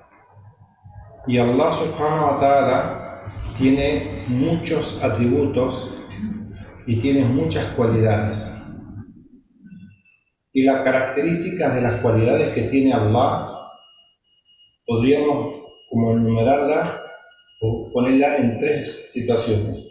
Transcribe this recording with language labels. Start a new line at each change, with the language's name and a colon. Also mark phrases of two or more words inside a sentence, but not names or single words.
Spanish: Y
Arabic: الله سبحانه وتعالى
Spanish: tiene muchos atributos y tiene muchas cualidades. Y las características de las cualidades que tiene Allah podríamos como enumerarlas o ponerlas en tres situaciones.